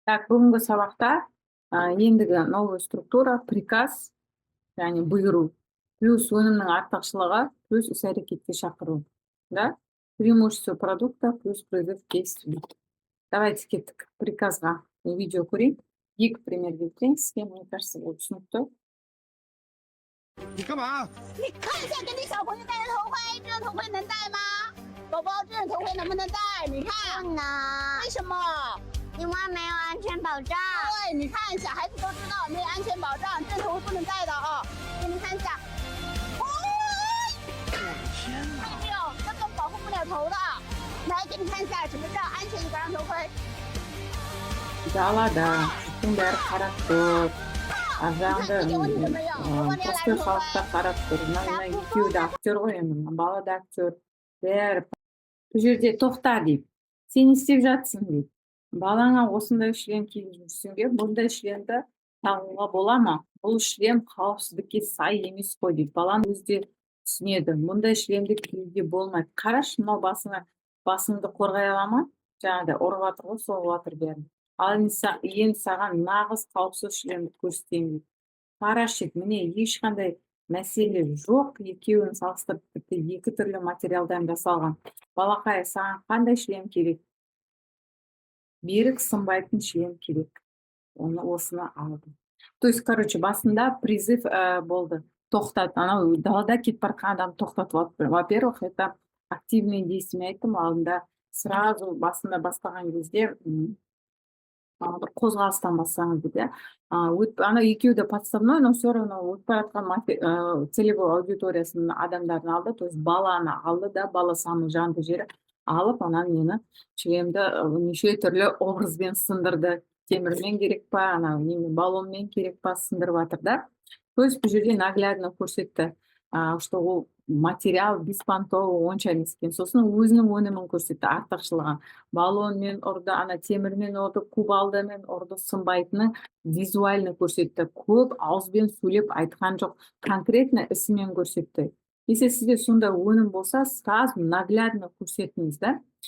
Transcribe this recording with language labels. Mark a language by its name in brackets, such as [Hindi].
[Kazakh] Так, бүгінгі сабақта ендігі [Russian] новая структура приказ, [Kazakh] яғни бұйыру, плюс өнімнің артықшылығы, плюс іс-әрекетке шақыру. [Russian] Да? Преимущество продукта плюс призыв к действию. Давайте [Kazakh] кеттік приказға видео көрейік. Екі пример келтірейін сізге, [Russian] мне кажется, [Kazakh] ол түсінікті. [Chinese] 你干嘛？你看一下，给你小朋友戴的头盔，这个头盔能戴吗？宝宝，这个头盔能不能戴？你看，不能，为什么？因为没有安全保障。对，你看，小孩子都知道没有安全保障，这个头盔不能戴的啊。给你们看一下，哦，天哪！看见没有？根本保护不了头的。来，给你看一下什么叫安全一个头盔。 [Kazakh] Далада, бәрі қарап тұр. Аржағында посты халықта қарап тұр. Екеуі де актер ғой енді, бала да актер. Бәрі бұл жерде тоқта дейді. Сен істеп жатсың дейді. Балаңа осындай шлем киіп жүрсеңге, бұндай шлемді тағуға бола ма? Бұл шлем қауіпсіздікке сай емес қой дейді. Баланың өзі де түсінеді. Бұндай шлемді киюге болмайды. Қарашы, мынау басыңды қорғай ала ма? Жаңағыдай ұрып жатыр ғой, соғып жатыр бәрін. Ал енді саған нағыз қауіпсіз шлемді көрсетейін. Қарашы, міне ешқандай мәселе жоқ. Екеуін салыстырып тіпті екі түрлі материалдан жасалған. Балақай, саған қандай шлем керек? Берік сынбайтын шлем керек. Осыны алдым. [Russian] То есть, короче, [Kazakh] басында призыв болды. Тоқтат. Анау далада кетіп бара жатқан адам тоқтатып. [Russian] Во-первых, это активные действия [Kazakh] айттым. Алдында [Russian] сразу [Kazakh] басында бастаған кезде бір қозғалыстан бастаңыз дейді. Ана екеуі де [Russian] подставной, но все равно [Kazakh] өтіп бара жатқан [Russian] целевой [Kazakh] аудиториясының адамдарын алды. [Russian] То есть [Kazakh] баланы алды да, бала [Russian] самый [Kazakh] жанды жері алып, анан мені шлемді неше түрлі образбен сындырды. Темірмен керек па, ана баллонмен керек па сындырып жатыр да. [Russian] То есть [Kazakh] бұл жерде [Russian] наглядно [Kazakh] көрсетті, [Russian] что [Kazakh] ол материал [Russian] беспонтовый [Kazakh] онша емес екен. Сосын өзінің өнімін көрсетті, артықшылығын. Баллонмен ұрды, ана темірмен ұрды, кубалдамен ұрды, сынбайтыны визуально көрсетті. Көп ауызбен сөйлеп айтқан жоқ, конкретно ісімен көрсетті. [Russian] Если [Kazakh] сізде сондай өнім болса, [Russian] сразу наглядно [Kazakh] көрсетіңіз да.